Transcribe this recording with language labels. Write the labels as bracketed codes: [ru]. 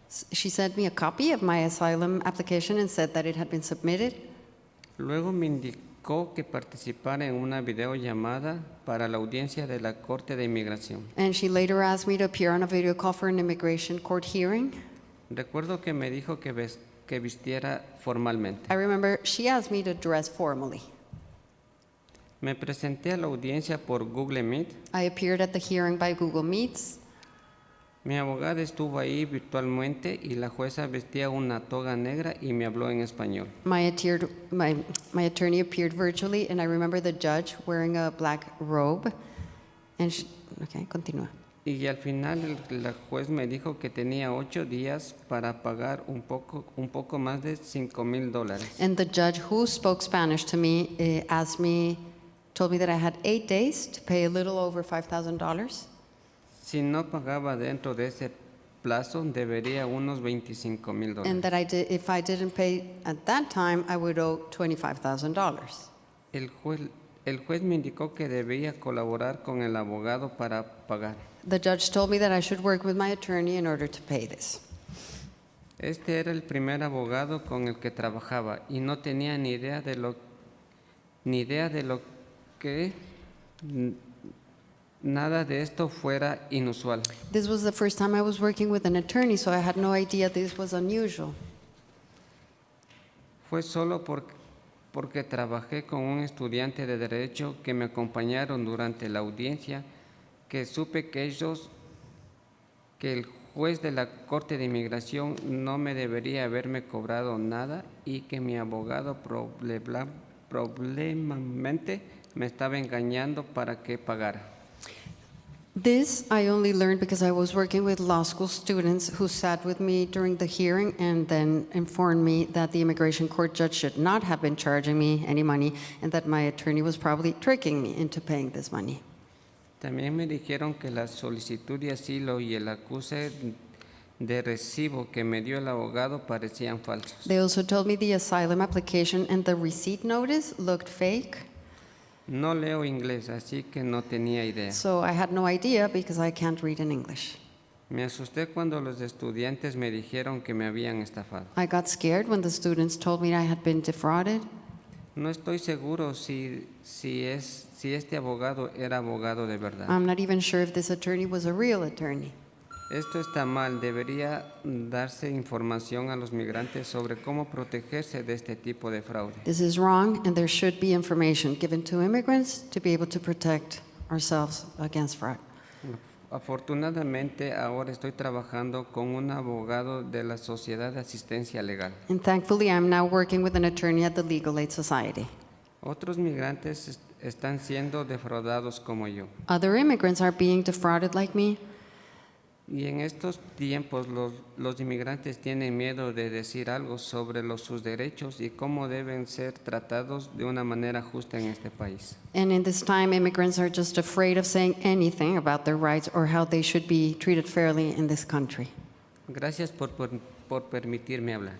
[en] She sent me a copy of my asylum application and said that it had been submitted. [es] Luego me indicó que participara en una videollamada para la audiencia de la Corte de Inmigración. [en] And she later asked me to appear on a video call for an immigration court hearing. [es] Recuerdo que me dijo que vistiera formalmente. [en] I remember she asked me to dress formally. [es] Me presenté a la audiencia por Google Meet. [en] I appeared at the hearing by Google Meets. [es] Mi abogada estuvo ahí virtualmente y la jueza vestía una toga negra y me habló en español. [en] My attorney appeared virtually, and I remember the judge wearing a black robe. And okay, [es] continúa. Y al final la juez me dijo que tenía 8 días para pagar un poco más de $5,000. [en] And the judge who spoke Spanish to me told me that I had 8 days to pay a little over $5,000. [es] Si no pagaba dentro de ese plazo, debería unos $25,000. [en] And that if I didn't pay at that time, I would owe $25,000. [es] El juez me indicó que debía colaborar con el abogado para pagar. [en] The judge told me that I should work with my attorney in order to pay this. [es] Este era el primer abogado con el que trabajaba y no tenía ni idea de lo que nada de esto fuera inusual. [en] This was the first time I was working with an attorney, so I had no idea this was unusual. [es] Fue solo porque trabajé con un estudiante de Derecho que me acompañaron durante la audiencia que supe que el juez de la Corte de Inmigración no me debería haberme cobrado nada y que mi abogado probablemente me estaba engañando para que pagara. [en] This I only learned because I was working with law school students who sat with me during the hearing and then informed me that the immigration court judge should not have been charging me any money and that my attorney was probably tricking me into paying this money. [es] También me dijeron que la solicitud de asilo y el acuse de recibo que me dio el abogado parecían falsos. [en] They also told me the asylum application and the receipt notice looked fake. [es] No leo inglés, así que no tenía idea. [en] So I had no idea because I can't read in English. [es] Me asusté cuando los estudiantes me dijeron que me habían estafado. [en] I got scared when the students told me I had been defrauded. [es] No estoy seguro si este abogado era abogado de verdad. [en] I'm not even sure if this attorney was a real attorney. [es] Esto está mal. Debería darse información a los migrantes sobre cómo protegerse de este tipo de fraude. [en] This is wrong, and there should be information given to immigrants to be able to protect ourselves against fraud. [es] Afortunadamente, ahora estoy trabajando con un abogado de la Sociedad de Asistencia Legal. [en] And thankfully, I'm now working with an attorney at the Legal Aid Society. [es] Otros migrantes están siendo defraudados como yo. [en] Other immigrants are being defrauded like me. [es] Y en estos tiempos los inmigrantes tienen miedo de decir algo sobre sus derechos y cómo deben ser tratados de una manera justa en este país. [en] And in this time, immigrants are just afraid of saying anything about their rights or how they should be treated fairly in this country. [es] Gracias por permitirme hablar.